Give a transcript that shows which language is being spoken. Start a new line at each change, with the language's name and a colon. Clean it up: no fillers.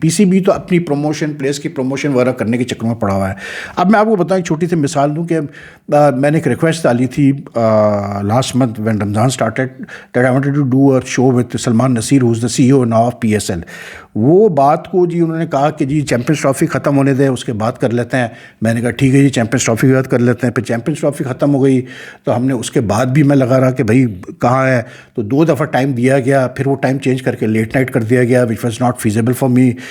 Urdu: PCB تو اپنی promotion, place کی پروموشن وغیرہ کرنے کے چکر میں پڑا ہوا ہے. اب میں آپ کو بتاؤں ایک چھوٹی سی مثال دوں کہ میں نے ایک ریکویسٹ ڈالی تھی
English: last month when Ramzan started that I wanted to do a show with Salman Nasir who's the CEO now of PSL.
Urdu: وہ بات کو جی انہوں نے کہا کہ جی چیمپئنز ٹرافی ختم ہونے دیں اس کے بعد کر لیتے ہیں. میں نے کہا ٹھیک ہے جی چیمپئنز ٹرافی کے بعد کر لیتے ہیں. پھر چیمپئنز ٹرافی ختم ہو گئی تو ہم نے اس کے بعد بھی میں لگا رہا کہ بھائی کہاں ہے, تو 2 دفعہ ٹائم دیا گیا, پھر وہ ٹائم چینج کر کے لیٹ نائٹ کر دیا گیا
English: Which was not feasible for me.